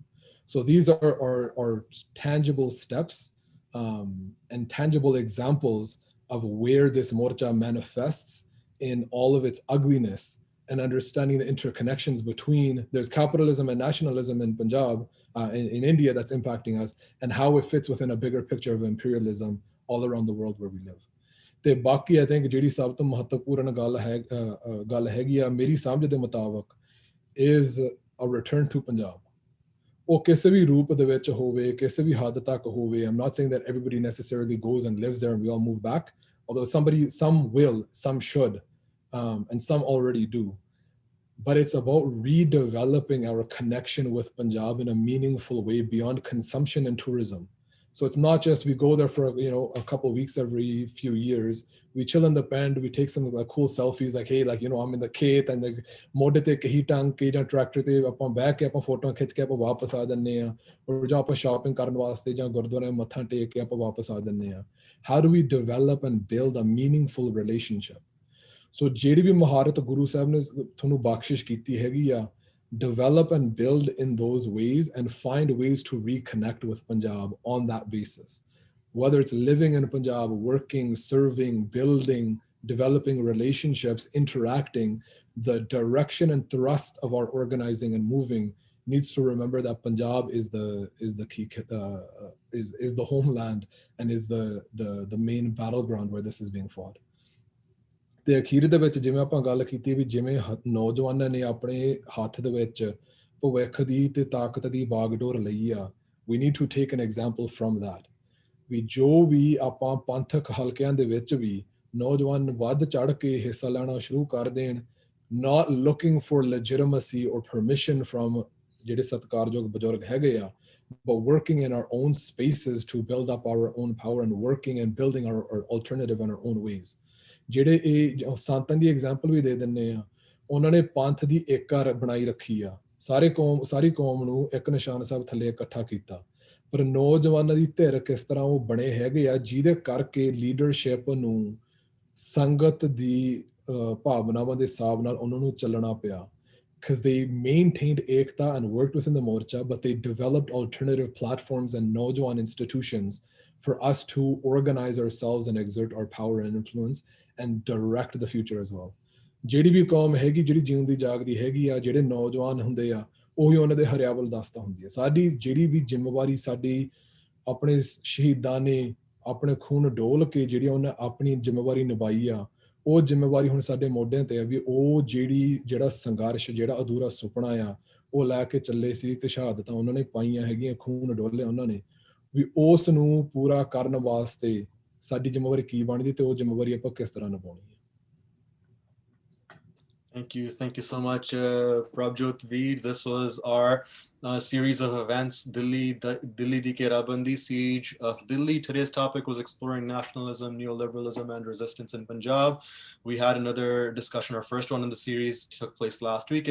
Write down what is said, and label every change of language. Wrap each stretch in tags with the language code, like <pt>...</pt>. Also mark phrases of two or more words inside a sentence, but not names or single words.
<en>So these are tangible steps and tangible examples of where this Morcha manifests in all of its ugliness and understanding the interconnections between, there's capitalism and nationalism in Punjab, in India that's impacting us, and how it fits within a bigger picture of imperialism all around the world where we live.</en> <pa>ਤੇ ਬਾਕੀ</pa> <en>I think</en> <pa>ਜਿਹੜੀ ਸਭ ਤੋਂ ਮਹੱਤਵਪੂਰਨ ਗੱਲ ਹੈਗੀ ਆ ਮੇਰੀ ਸਮਝ ਦੇ ਮੁਤਾਬਕ</pa> <en>is a return to Punjab.</en> <pa>ਉਹ ਕਿਸੇ ਵੀ ਰੂਪ ਦੇ ਵਿੱਚ ਹੋਵੇ, ਕਿਸੇ ਵੀ ਹੱਦ ਤੱਕ ਹੋਵੇ.</pa> <en>I'm not saying that everybody necessarily goes and lives there and we all move back, although some will, some should, and some already do. But it's about redeveloping our connection with Punjab in a meaningful way beyond consumption and tourism. So it's not just we go there for a couple of weeks every few years. We chill in the band, we take some like cool selfies, like hey, like I'm in the khet and the</en> <pa>ਮੋਢੇ ਤੇ ਕਹੀ ਟੰਗ ਕੇ ਜਾਂ ਟਰੈਕਟਰ ਤੇ ਆਪਾਂ ਬਹਿ ਕੇ ਆਪਾਂ ਫੋਟੋਆਂ ਖਿੱਚ ਕੇ ਆਪਾਂ ਵਾਪਸ ਆ ਦਿੰਨੇ ਆ ਔਰ ਜਾਂ ਆਪਾਂ ਸ਼ਾਪਿੰਗ ਕਰਨ ਵਾਸਤੇ ਜਾਂ ਗੁਰਦੁਆਰੇ ਮੱਥਾ ਟੇਕ ਕੇ ਆਪਾਂ ਵਾਪਸ ਆ ਦਿੰਨੇ ਆ.</pa> <en>How do we develop and build a meaningful relationship?</en> <pa>So ਜਿਹੜੀ ਵੀ ਮਹਾਰਤ ਗੁਰੂ ਸਾਹਿਬ ਨੇ ਤੁਹਾਨੂੰ ਬਖਸ਼ਿਸ਼ ਕੀਤੀ ਹੈਗੀ ਆ,</pa> <en>develop and build in those ways and find ways to reconnect with Punjab on that basis. Whether it's living in Punjab, working, serving, building, developing relationships, interacting, the direction and thrust of our organizing and moving needs to remember that Punjab is the key is the homeland and is the main battleground where this is being fought.</en> <pa>ਤੇ ਅਖੀਰ ਦੇ ਵਿੱਚ ਜਿਵੇਂ ਆਪਾਂ ਗੱਲ ਕੀਤੀ ਵੀ ਜਿਵੇਂ ਨੌਜਵਾਨਾਂ ਨੇ ਆਪਣੇ ਹੱਥ ਦੇ ਵਿੱਚ ਭਵਿੱਖ ਦੀ ਤੇ ਤਾਕਤ ਦੀ ਬਾਗਡੋਰ ਲਈ ਆ,</pa> <en>we need to take an example from that.</en> <pa>ਵੀ ਜੋ ਵੀ ਆਪਾਂ ਪੰਥਕ ਹਲਕਿਆਂ ਦੇ ਵਿੱਚ ਵੀ ਨੌਜਵਾਨ ਵੱਧ ਚੜ ਕੇ ਹਿੱਸਾ ਲੈਣਾ ਸ਼ੁਰੂ ਕਰ ਦੇਣ,</pa> <en>not looking for legitimacy or permission from</en> <pa>ਜਿਹੜੇ ਸਤਿਕਾਰਯੋਗ ਬਜ਼ੁਰਗ ਹੈਗੇ ਆ,</pa> <en>but working in our own spaces to build up our own power and working and building our alternative in our own ways.</en> <pa>ਜਿਹੜੇ ਇਹ ਸੰਤਾਂ ਦੀ ਐਗਜ਼ਾਮਪਲ ਵੀ ਦੇ ਦਿੰਦੇ ਆ, ਉਹਨਾਂ ਨੇ ਪੰਥ ਦੀ ਏਕਾ ਬਣਾਈ ਰੱਖੀ ਆ, ਸਾਰੀ ਕੌਮ ਨੂੰ ਇੱਕ ਨਿਸ਼ਾਨ ਸਾਹਿਬ ਥੱਲੇ ਇਕੱਠਾ ਕੀਤਾ, ਪਰ ਨੌਜਵਾਨਾਂ ਦੀ ਧਿਰ ਕਿਸ ਤਰ੍ਹਾਂ ਉਹ ਬਣੇ ਹੈਗੇ ਆ ਜਿਹਦੇ ਕਰਕੇ ਲੀਡਰਸ਼ਿਪ ਨੂੰ ਸੰਗਤ ਦੀ ਭਾਵਨਾਵਾਂ ਦੇ ਹਿਸਾਬ ਨਾਲ ਉਹਨਾਂ ਨੂੰ ਚੱਲਣਾ ਪਿਆ,</pa> <en>because they maintained ekta and worked within the Morcha, but they developed alternative platforms and Naujawan institutions for us to organize ourselves and exert our power and influence and direct the future as well.</en> <pa>ਜਿਹੜੀ ਵੀ ਕੌਮ ਹੈਗੀ ਜਿਹੜੀ ਜਿਉਂਦੀ ਜਾਗਦੀ ਹੈਗੀ ਆ, ਜਿਹੜੇ ਨੌਜਵਾਨ ਹੁੰਦੇ ਆ ਉਹੀ ਉਹਨਾਂ ਦੇ ਹਰਿਆਵਲ ਦਸਤਾ ਹੁੰਦੀ ਹੈ। ਸਾਡੀ ਜਿਹੜੀ ਵੀ ਜ਼ਿੰਮੇਵਾਰੀ ਸਾਡੀ ਆਪਣੇ ਸ਼ਹੀਦਾਂ ਨੇ ਆਪਣੇ ਖੂਨ ਡੋਲ ਕੇ ਜਿਹੜੀ ਉਹਨਾਂ ਆਪਣੀ ਜ਼ਿੰਮੇਵਾਰੀ ਨਿਭਾਈ ਆ, ਉਹ ਜ਼ਿੰਮੇਵਾਰੀ ਹੁਣ ਸਾਡੇ ਮੋਢਿਆਂ ਤੇ ਆ ਵੀ ਉਹ ਜਿਹੜਾ ਸੰਘਰਸ਼ ਜਿਹੜਾ ਅਧੂਰਾ ਸੁਪਨਾ ਆ ਉਹ ਲੈ ਕੇ ਚੱਲੇ ਸੀ ਤੇ ਸ਼ਹਾਦਤਾਂ ਉਹਨਾਂ ਨੇ ਪਾਈਆਂ ਹੈਗੀਆਂ, ਖੂਨ ਡੋਲੇ ਉਹਨਾਂ ਨੇ, ਵੀ ਉਸ ਨੂੰ ਪੂਰਾ ਕਰਨ ਵਾਸਤੇ ਸਾਡੀ ਜ਼ਿੰਮੇਵਾਰੀ ਕੀ ਬਣਦੀ ਤੇ ਉਹ ਜ਼ਿੰਮੇਵਾਰੀ ਆਪਾਂ ਕਿਸ ਤਰ੍ਹਾਂ ਨਿਭਾਉਣੀ ਹੈ।</pa> <en>Thank you so much, Prabjot Veer. This was our series of events, Delhi di Kerabandi, Siege of Delhi. Today's topic was exploring nationalism, neoliberalism, and resistance in Punjab. We had another discussion. Our first one in the series took place last week.</en>